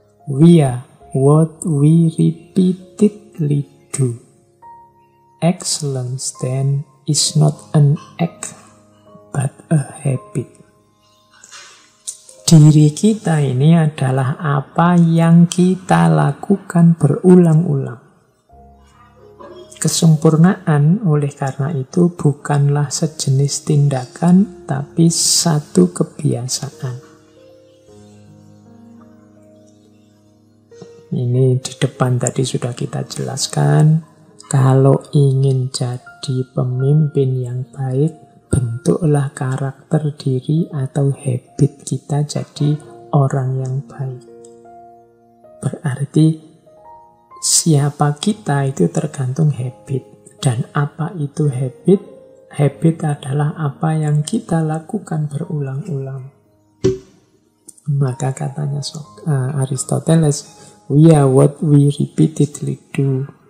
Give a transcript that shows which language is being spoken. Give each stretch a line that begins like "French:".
English: We are what we repeatedly do. Excellence then is not an act but a habit.
Indonesian: Diri kita ini adalah apa yang kita lakukan berulang-ulang. Kesempurnaan oleh karena itu bukanlah sejenis tindakan, tapi satu kebiasaan. Ini di depan tadi sudah kita jelaskan. Kalau ingin jadi pemimpin yang baik, bentuklah karakter diri atau habit kita jadi orang yang baik. Berarti siapa kita itu tergantung habit. Dan apa itu habit? Habit adalah apa yang kita lakukan berulang-ulang. Maka katanya Aristoteles,
English: we are what we repeatedly do.